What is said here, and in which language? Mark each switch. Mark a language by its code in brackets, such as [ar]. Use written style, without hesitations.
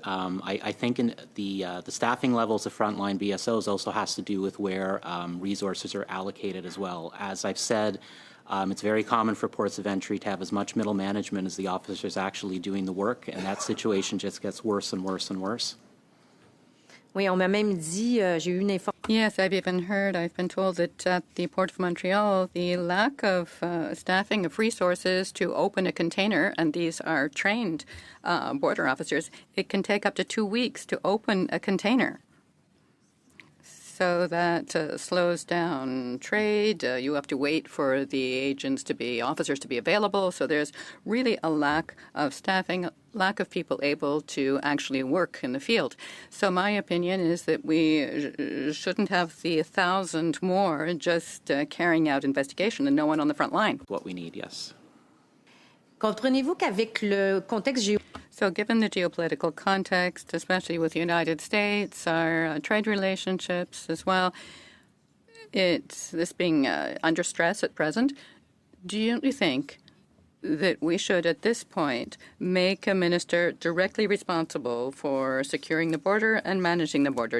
[en] I think in the staffing levels of frontline BSOs also has to do with where resources are allocated as well. As I've said, it's very common for ports of entry to have as much middle management as the officers actually doing the work, and that situation just gets worse and worse and worse. [fr] Oui, on m'a même dit, j'ai eu une information. [en] Yes, I've been told that at the Port of Montreal, the lack of staffing of resources to open a container, and these are trained border officers, it can take up to 2 weeks to open a container. So that slows down trade. You have to wait for the officers to be available. So there's really a lack of staffing, lack of people able to actually work in the field. So my opinion is that we shouldn't have the 1,000 more just carrying out investigation and no one on the front line. What we need, yes. [fr] Comprenez-vous qu'avec le contexte [en] So given the geopolitical context, especially with the United States, our trade relationships as well, this being under stress at present, do you think that we should, at this point, make a minister directly responsible for securing the border and managing the border?